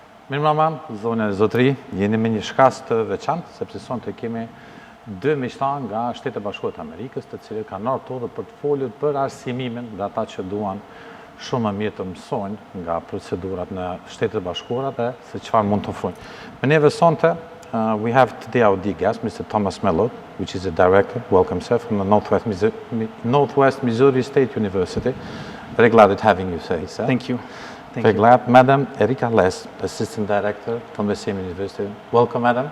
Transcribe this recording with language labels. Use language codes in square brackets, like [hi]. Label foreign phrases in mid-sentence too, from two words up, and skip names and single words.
[sq] Mirëmbrëma, zonja e zotëri, jeni me një shkas të veçantë, sepse sonte kemi dy miqtan nga Shtetet e Bashkuara të Amerikës, të cilët kanë ardhur për të folur për arsimimin dhe ata që duan shumë më mirë të mësojnë nga procedurat në Shtetet e Bashkuara dhe se çfarë mund të ofrojnë. Me neve sonte, [en] we have today our dear guest, Mr. Tomas Mерлот, which is the director, welcome sir, from the Northwest Missouri State University. Very glad at having you, sir. Thank you. Very glad. Madam Erika, Assistant Director from the same university. Welcome, Madam.